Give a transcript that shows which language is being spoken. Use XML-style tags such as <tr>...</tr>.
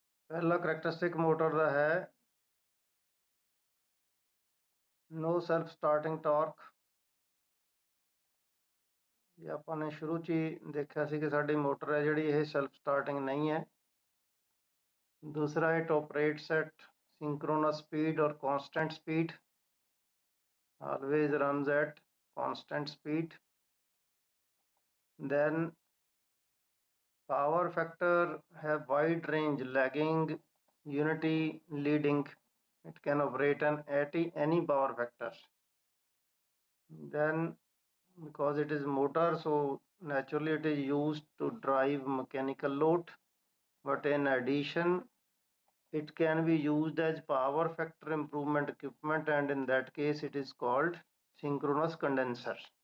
<pa>ਪਹਿਲਾ ਕਰੈਕਟਰਿਸਟਿਕ ਮੋਟਰ ਦਾ ਹੈ</pa> <en>No self starting torque.</en> <pa>ये ਆਪਾਂ ਨੇ ਸ਼ੁਰੂ 'ਚ ਹੀ ਦੇਖਿਆ ਸੀ ਕਿ ਸਾਡੀ ਮੋਟਰ ਹੈ ਜਿਹੜੀ ਇਹ ਸੈਲਫ ਸਟਾਰਟਿੰਗ ਨਹੀਂ ਹੈ।</pa> <en>दूसरा it operates at synchronous speed और constant speed, always runs at constant speed. Then power factor have wide range, lagging, unity, leading. It can operate at any power factor. Then because it is motor, so naturally it is used to drive mechanical load, but in addition it can be used as power factor improvement equipment, and in that case it is called synchronous condenser.</en>